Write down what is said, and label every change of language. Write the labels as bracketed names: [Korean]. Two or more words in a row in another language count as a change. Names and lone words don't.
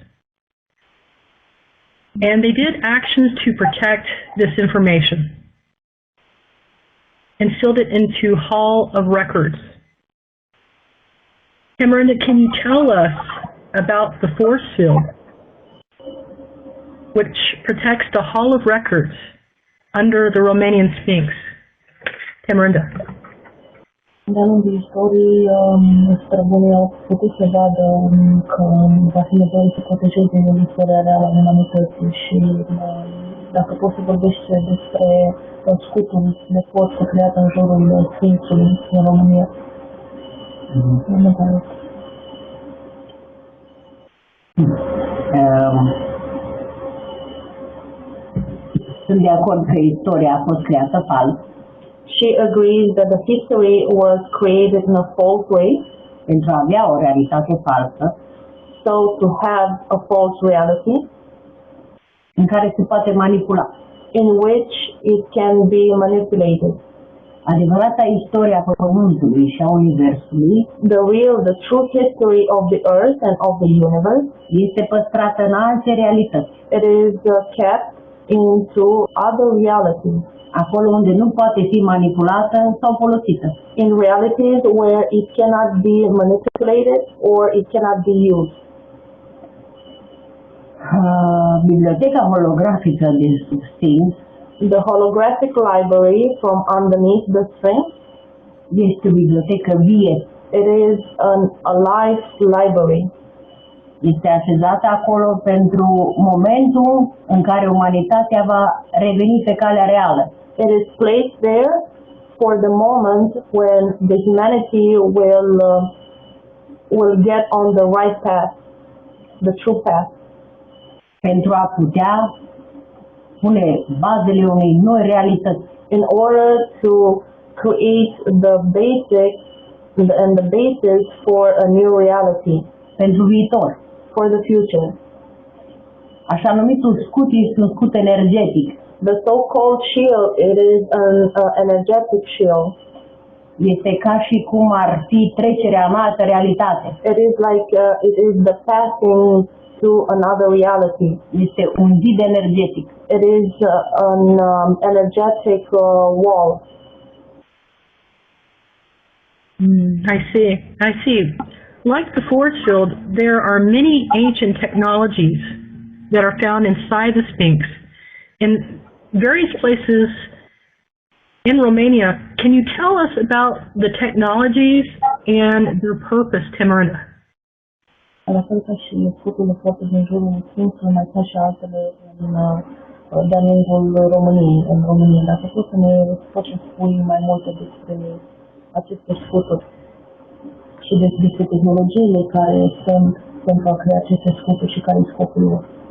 [English] And they did actions to protect this information and sealed it into Hall of Records. Tamarinda, can you tell us about the force field which protects the Hall of Records under the Romanian Sphinx? Tamarinda. [Romanian] De-a lungul istoriei, străbunii au putut să vadă că va fi nevoie să protejeze istoria reală a umanității și dacă poți să vorbești despre scutul de forță creat în jurul Sfințului în România. Sunt de acord că istoria a fost creată fals. [English] She agrees that the history was created in a false way. [Romanian] Pentru a avea o realitate falsă. [English] So to have a false reality. [Romanian] În care se poate manipula. [English] In which it can be manipulated. [Romanian] Adevărata istoria Pământului și a Universului, [English] the true history of the Earth and of the universe, [Romanian] este păstrată în alte realități. [English] It is kept into other realities. [Romanian] Acolo unde nu poate fi manipulată sau folosită. [English] In realities where it cannot be manipulated or it cannot be used. [Romanian] Biblioteca holografică de sub Sphinx, [English] the holographic library from underneath the Sphinx, [Romanian] este o bibliotecă vie. [English] It is a live library. [Romanian] Este așezată acolo pentru momentul în care umanitatea va reveni pe calea reală. [English] It is placed there for the moment when the humanity will get on the right path, the true path. [Romanian] Pentru a putea pune bazele unei noi realități. [English] In order to create the basics and the basis for a new reality. [Romanian] Pentru viitor. [English] For the future. [Romanian] Așa numitul scut este un scut energetic. [English] The so-called shield, it is an energetic shield. [Romanian] Este ca și cum ar fi trecerea în altă realitate. [English] It is like it is the passing to another reality. [Romanian] Este un zid energetic. [English] It is an energetic wall. I see. Like the force field, there are many ancient technologies that are found inside the Sphinx. In various places in Romania, can you tell us about the technologies and their purpose, Tamarinda? [Romanian] La fel ca și scuturile foarte din jurul Sfințului, mai sunt și altele de-a lungul României, în România. Dacă poți să ne poți spui mai multe despre aceste scuturi și despre tehnologiile care sunt pentru a crea aceste scuturi și care e scopul lor.